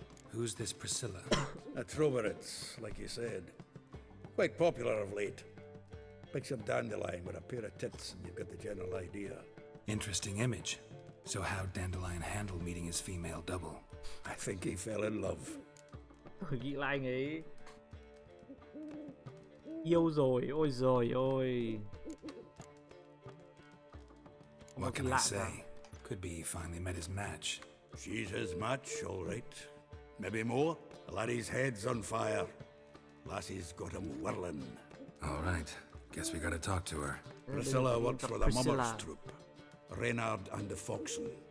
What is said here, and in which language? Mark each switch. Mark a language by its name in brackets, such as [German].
[English] Who's this Priscilla? A Troberids, like you said. Quite popular of late. Picture Dandelion with a pair of tits and you've got the general idea. Interesting image. So how'd Dandelion handle meeting his female double? I think he fell in love. [Vietnamese] Nghĩ lại anh ấy yêu rồi, ôi giời ơi. [English] What can I say? Could be he finally met his match. She's his match, all right. Maybe more. The laddie's head's on fire. Lassie's got him whirling. All right. Guess we gotta talk to her. Priscilla works for the Mummers troupe. Reynard and the Foxen.